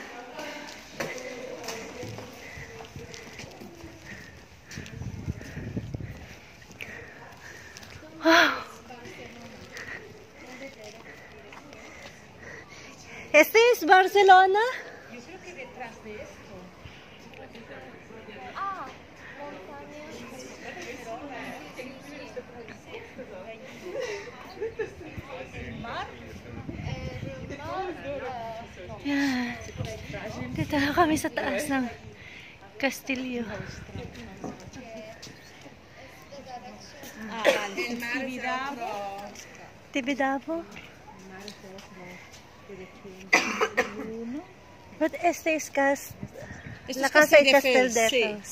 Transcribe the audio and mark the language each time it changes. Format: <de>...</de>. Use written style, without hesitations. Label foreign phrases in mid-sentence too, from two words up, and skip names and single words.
<en>Wow.</en> <es>¿Este es Barcelona? Yo creo que detrás de esto.</es> <tl>Yan. Dito na kami sa taas ng Castillo. Tibidabo.</tl> <es>But este es la casa de Castelldefels.</es>